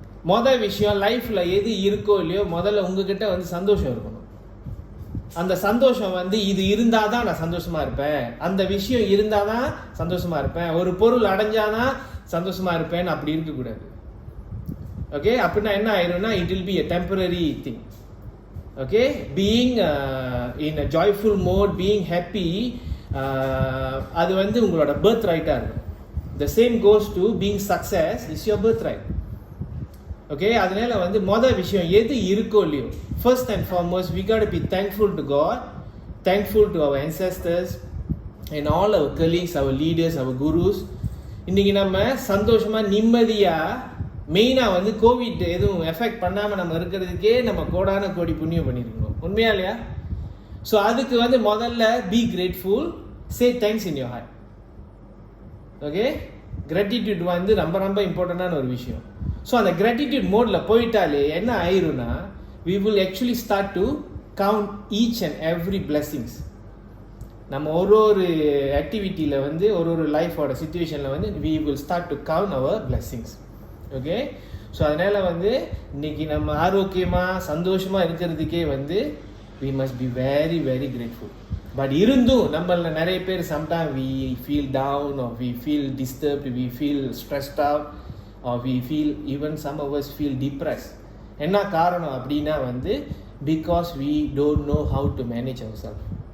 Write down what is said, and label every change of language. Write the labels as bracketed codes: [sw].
[ta] முதல் விஷயம், லைஃப்ல எது இருக்கோ இல்லையோ முதல்ல உங்ககிட்ட சந்தோஷம் இருக்கணும். அந்த சந்தோஷம் இது இருந்தாதான் நான் சந்தோஷமா இருப்பேன், அந்த விஷயம் இருந்தாதான் சந்தோஷமா இருப்பேன், ஒரு பொருள் அடைஞ்சாதான் சந்தோஷமா இருப்பேன் அப்படி இருக்கக்கூடாது. ஓகே, அப்படின்னா என்ன ஆயிரும்னா [en] It will be a temporary thing. Okay, being in a joyful mode, being happy, [ta] அது உங்களோட பர்த் ரைட்டா இருக்கும். [en] The same goes to being success is your birthright. [ta] Okay, அதனால மொதல் விஷயம் எது இருக்கோ இல்லையோ, [en] first and foremost we got to be thankful to God, thankful to our ancestors and all our colleagues, our leaders, our gurus. [ta] இன்னைக்கு நம்ம சந்தோஷமா நிம்மதியா, மெயினா கோவிட் எதுவும் எஃபெக்ட் பண்ணாம நம்ம இருக்கிறதுக்கே நம்ம கோடான கோடி புண்ணியம் பண்ணிருக்கணும். உண்மையா இல்லையா? [en] so [ta] அதுக்கு முதல்ல [en] Be grateful, say thanks in your heart. [ta] Okay, gratitude ரொம்ப ரொம்ப இம்பார்ட்டண்டான ஒரு விஷயம். ஸோ அந்த கிராட்டிடியூட் மோடில் போயிட்டாலே என்ன ஆயிரும்னா [en] we will actually start to count each and every blessings. [ta] நம்ம ஒரு ஆக்டிவிட்டியில் ஒரு லைஃபோட சிச்சுவேஷனில் [en] we will start to count our blessings. [ta] Okay, so அதனால் இன்னைக்கு நம்ம ஆரோக்கியமாக சந்தோஷமாக இருக்கிறதுக்கே [en] we must be very very grateful. [ta] But இருந்தும் நம்மள நிறைய பேர் [en] sometime we feel down or we feel disturbed, we feel stressed out or we feel, even some of us feel depressed. [ta] என்ன காரணம் அப்படின்னா [en] because we don't know how to manage ourselves.